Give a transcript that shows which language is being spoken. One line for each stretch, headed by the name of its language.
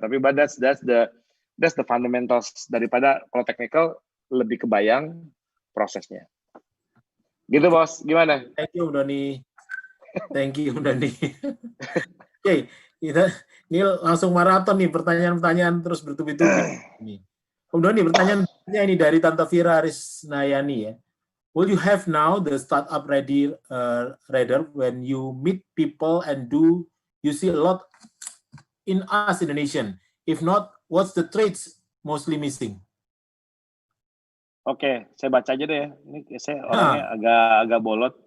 Indonesian: Tapi
English: that's the fundamentals
Indonesian: daripada kalau technical lebih kebayang prosesnya. Gitu bos, gimana?
English: Thank you Doni. Thank you Doni.
Indonesian: Oke, kita ini langsung maraton nih pertanyaan-pertanyaan terus bertubi-tubi. Om Doni, pertanyaannya ini dari Tante Vira Arisnayani ya.
English: Will you have now the startup ready radar when you meet people and do you see a lot in us Indonesian? If not, what's the traits mostly missing?
Indonesian: Oke, saya baca aja deh. Ini saya orangnya agak bolot.